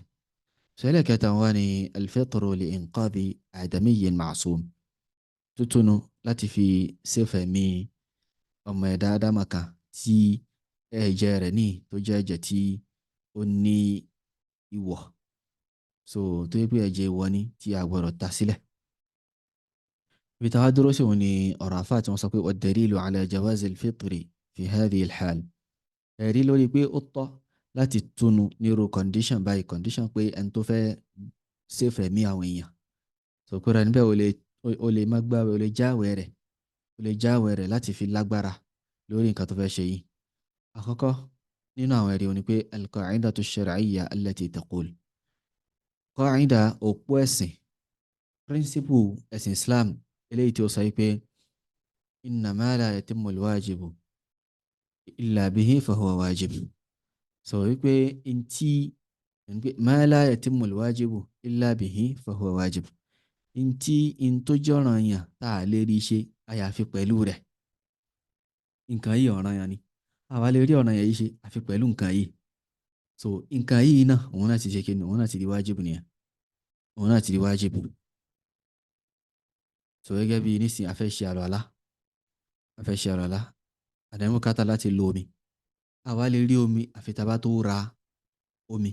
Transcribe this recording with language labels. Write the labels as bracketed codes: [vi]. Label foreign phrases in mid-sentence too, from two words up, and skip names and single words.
[yo] Sẹ́lẹ̀ kẹta wá ní [ar] الفطر لإنقاذ آدمي معصوم, [yo] tútùnú láti fi ṣèfẹ̀ mi ọmọ ẹ̀dá ádámà kan tí ẹ̀jẹ̀ rẹ̀ ní tó jẹ́ ẹ̀jẹ̀ tí ó ní ìwọ̀, so tó yẹ pé ẹ̀jẹ̀ ìwọ̀ ni tí a gbọ́dọ̀ ta sílẹ̀. ibi táwa dúró sí òun ni ọ̀rọ̀ àfáà tí wọ́n sọ pé [ar] والدليل على جواز الفطر في هذه الحال, [yo] ẹ̀rí lórí pé ó tọ́ láti túnu nírú condition báyìí, condition pé ẹni tó fẹ́ ṣèfẹ̀ mí àwọn èèyàn, so pé rẹ̀ níbẹ̀ o lè má gbààwẹ̀, o lè jáwẹ̀ rẹ̀ láti fi lágbára lórí nǹkan tó fẹ́ ṣe yìí. Àkọ́kọ́ nínú àwọn ẹ̀rí òní pé [ar] القاعدة الشرعية التي تقول, [yo] qa'ida òpó ẹ̀sìn, principle ẹ̀sìn Islam eléyìí tí ó sọ pé [ar] إن ما لا يتم الواجب إلا به فهو واجب. [yo] So wípé [ar] ما لا يتم الواجب إلا به فهو واجب, [yo] in tó jọ́ràn yàn tá a lè rí ṣe àyàfi pẹ̀lú rẹ̀, nǹkan yìí ọ̀ràn yàn ni, àwa lè rí ọ̀ràn yàn yìí ṣe àfi pẹ̀lú nǹkan yìí. So nǹkan yìí náà òun náà ti ṣe kíni, òun náà ti di wájibù nìyẹn, òun náà ti di wájibù. So gẹ́gẹ́ bí nísìn a fẹ́ ṣe àlùwàlá, àdẹ́mú kátà láti lo omi, àwa lè rí omi àfi tá bá tó ra omi.